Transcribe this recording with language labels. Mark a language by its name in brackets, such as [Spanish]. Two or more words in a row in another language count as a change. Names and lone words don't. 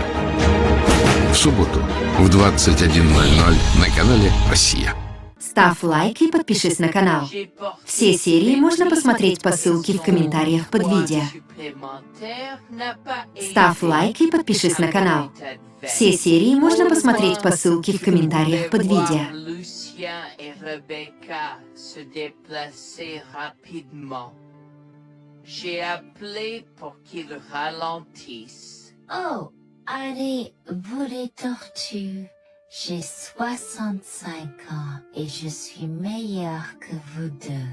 [Russian] В субботу в 21:00 на канале «Россия». Ставь лайк и подпишись на канал. Все серии можно посмотреть по ссылке в комментариях под видео. Ставь лайк и подпишись на канал. Все серии можно посмотреть по ссылке в комментариях под видео. [French] J'ai appelé pour qu'il ralentisse. Oh, allez, vous les tortues. J'ai 65 ans et je suis meilleure que vous deux.